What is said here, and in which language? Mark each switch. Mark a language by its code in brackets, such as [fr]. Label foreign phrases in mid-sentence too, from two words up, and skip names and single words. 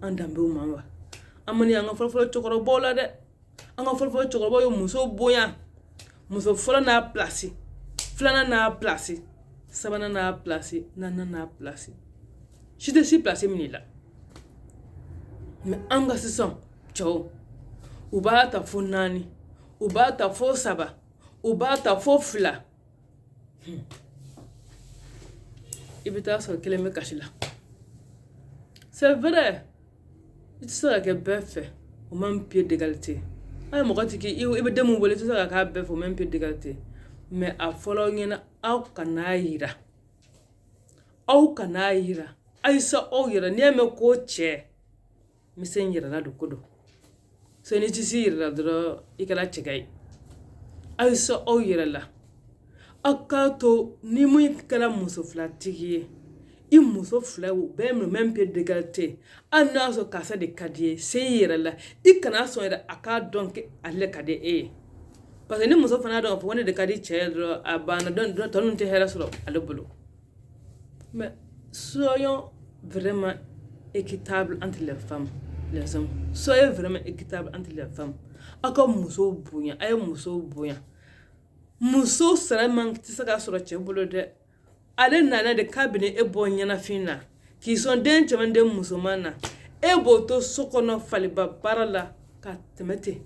[bm] an danbew ma wa an mani an ka fɔlɔfɔlɔ cɛkɔrɔbaw la dɛ an ka fɔlɔfɔlɔ cɛkɔrɔbaw ye muso bonya muso fɔlɔ n'a place filanan n'a place sabanan n'a place naaninan n'a place si tɛ si place min la mais an ka sisan cɛw u b'a ta fo 4 u b'a ta fo 3 u b'a ta fo 2 i bɛ taa sɔrɔ kelen bɛ kasi la [fr] c'est vrai [bm] i tɛ se ka kɛ bɛɛ fɛ [fr] au même pied d'égalité [bm] ay mɔgɔ tɛ k'i i bɛ den min wele i tɛ se ka k'a bɛɛ fɛ [fr] au même pied d'égalité [bm] mais a fɔlɔ ɲɛna aw kan'a yira ayisa aw yɛrɛ n'i y'a mɛn ko cɛ n bɛ se n yɛrɛ la don ko don so n'i tɛ se i yɛrɛ la dɔrɔn i kɛra cɛga ye ayisa aw yɛrɛ la aw k'a to ni mun kɛra muso filatigi ye i muso fila u bɛɛ minɛ [fr] même pied d'égalité [bm] hali n'a sɔrɔ karisa de ka di ye se i yɛrɛ la i kana sɔn yɛrɛ a k'a dɔn ale ka di e ye [fr] parce que [bm] ni muso fana y'a dɔn k'a fɔ ko ne de ka di cɛ ye dɔrɔn a banna tɔ ninnu tɛ hɛrɛ sɔrɔ ale bolo [fr] mais soyons vraiment équitables entre les femmes les hommes soyez vraiment équitables entre les femmes [bm] aw ka muso bonya a ye muso bonya muso sara man tɛ se ka sɔrɔ cɛ bolo dɛ ale nana de k'a bɛna e bɔ ɲɛnafin na k'i sɔn den cɛman den musoman na e b'o to so kɔnɔ faliba baara la k'a tɛmɛ